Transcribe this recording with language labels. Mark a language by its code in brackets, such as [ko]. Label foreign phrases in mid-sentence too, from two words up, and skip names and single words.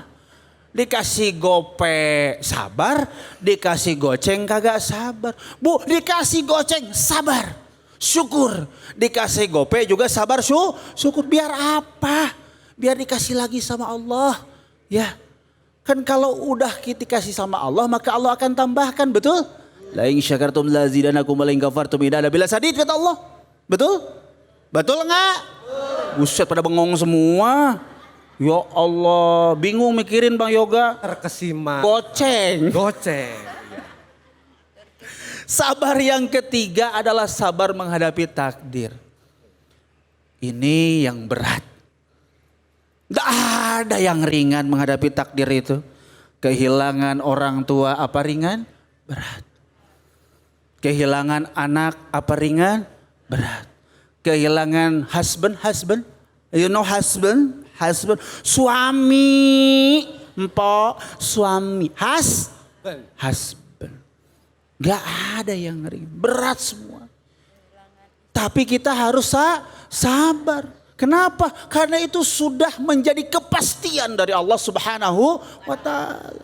[id] Dikasih gope sabar, dikasih goceng kagak sabar. Bu, dikasih goceng sabar, syukur. Dikasih gope juga sabar, syukur. Biar apa? Biar dikasih lagi sama Allah. Ya, kan kalau udah kita kasih sama Allah, maka Allah akan tambahkan, betul? [ar] لئن شكرتم لأزيدنكم ولئن كفرتم إن عذابي لشديد [id] kata Allah. Betul? Betul enggak? Buset pada bengong semua. Ya Allah, bingung mikirin Bang Yoga. Terkesima. Goceng. Sabar yang ketiga adalah sabar menghadapi takdir. Ini yang berat. Gak ada yang ringan menghadapi takdir itu. Kehilangan orang tua apa ringan? Berat. Kehilangan anak apa ringan? Berat. Kehilangan husband. [en] You know husband? [id] Suami. Empok. Suami. Husband. Gak ada yang ringan. Berat semua. Tapi kita harus sabar. Kenapa? Karena itu sudah menjadi kepastian dari Allah [ar] سبحانه وتعالى.